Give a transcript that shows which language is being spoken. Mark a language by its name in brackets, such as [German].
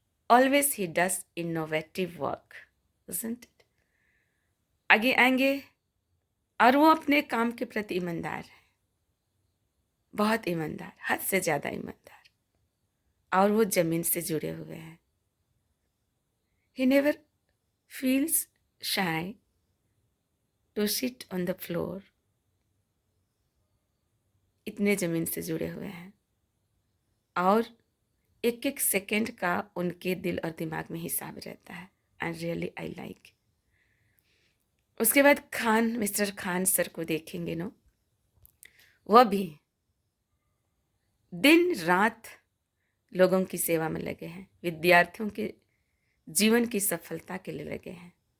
[English] Always he does innovative work, isn't it? [Hindi] आगे आएंगे और वो अपने काम के प्रति ईमानदार है, बहुत ईमानदार, हद से ज़्यादा ईमानदार, और वो ज़मीन से जुड़े हुए हैं। [English] He never feels shy to sit on the floor. [Hindi] इतने ज़मीन से जुड़े हुए हैं, और एक एक सेकंड का उनके दिल और दिमाग में हिसाब रहता है। [English] And really I like. [Hindi] उसके बाद मिस्टर खान सर को देखेंगे नो, वह भी दिन रात लोगों की सेवा में लगे हैं, विद्यार्थियों के जीवन की सफलता के लिए लगे हैं।